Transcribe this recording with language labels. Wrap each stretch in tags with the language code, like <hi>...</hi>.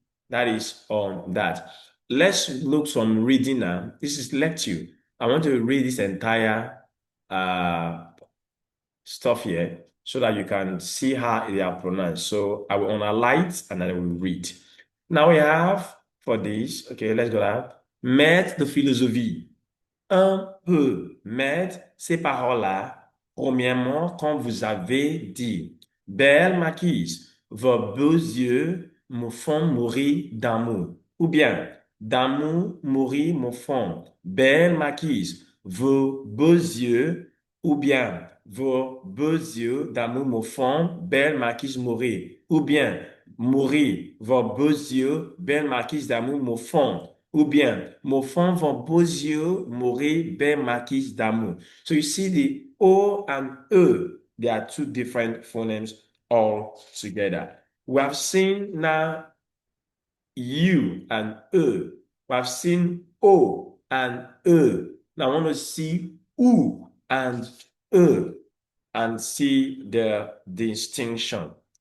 <en>That is on that. Let's look some reading now. This is lecture. I want to read this entire stuff here so that you can see how they are pronounced. So I will underline and then I will read. Now we have for this, okay, let's go down.</en> <fr>Maître de philosophie. Un peu. Maître, ces paroles-là, premièrement, quand vous avez dit, belle marquise, vos beaux yeux me font mourir d'amour. Ou bien, d'amour, mourir me font. Belle marquise, vos beaux yeux, ou bien, vos beaux yeux d'amour me font. Belle marquise, mourir. Ou bien, mourir, vos beaux yeux, belle marquise d'amour me font. Ou bien, mon fond vos beaux yeux, mourir, belle marquise d'amour.</fr> <en>So you see the O and E, they are two different phonemes all together. We have seen now U and E. We have seen O and E. Now I want to see U and E and see the distinction.</en>